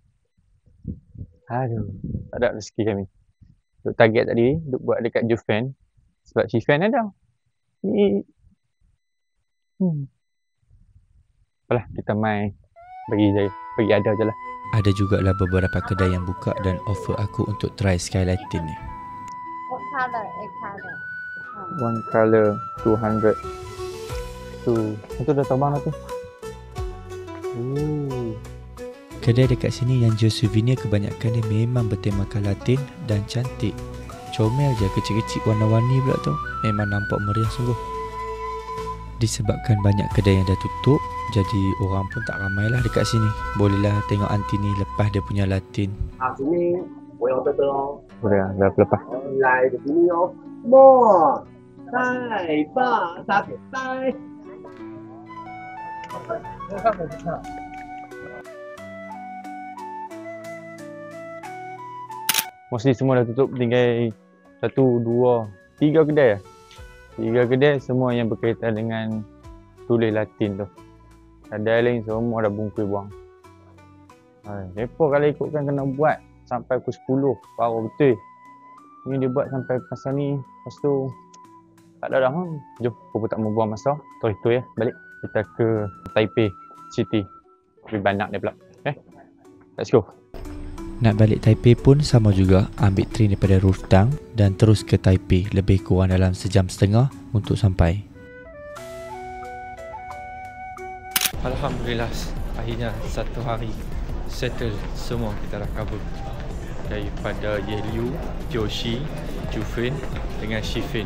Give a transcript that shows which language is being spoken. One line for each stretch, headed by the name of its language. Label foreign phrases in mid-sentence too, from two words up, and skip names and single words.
Malay: Aduh, tak ada rezeki kami. Duk target tadi, duk buat dekat Chiffen. Sebab Chiffen ada. Ni apalah, kita main bagi ada je lah. Ada jugalah beberapa kedai yang buka dan offer aku untuk try Sky Latin ni.
English: What colour? Egg colour. One colour 200.
Malay: Tu, itu dah terbang dah tu. Kedai dekat sini yang jual souvenir kebanyakan dia memang bertemakan Latin dan cantik. Comel je, kecil-kecil warna-warni pula tu. Memang nampak meriah sungguh. Disebabkan banyak kedai yang dah tutup, jadi orang pun tak ramai lah dekat sini. Bolehlah tengok anti ni lepas dia punya Latin.
Chinese: 今天我要这个哦，
Malay: Boleh lah, dah lepas.
Chinese: 来的给你哦，莫再把它给带。
Malay: Mostly semua dah tutup, tinggal 1, 2, 3 kedai lah. 3 kedai semua yang berkaitan dengan tulis Latin tu. Kedai lain semua dah bungkus buang. Mereka kalau ikutkan kena buat sampai pukul 10 baru betul. Ni dia buat sampai pasal ni, lepas tu tak ada dah. Jom, aku tak mau buang masa. Terus tu ya, balik kita ke Taipei City. Lebih banyak dia pula.
English: Okay, let's go.
Malay: Nak balik Taipei pun sama juga, ambil train daripada Ruftang dan terus ke Taipei, lebih kurang dalam sejam setengah untuk sampai. Alhamdulillah, akhirnya satu hari settle semua, kita dah cover daripada Yehliu, Jiuxi, Chiffen dengan Chiffen.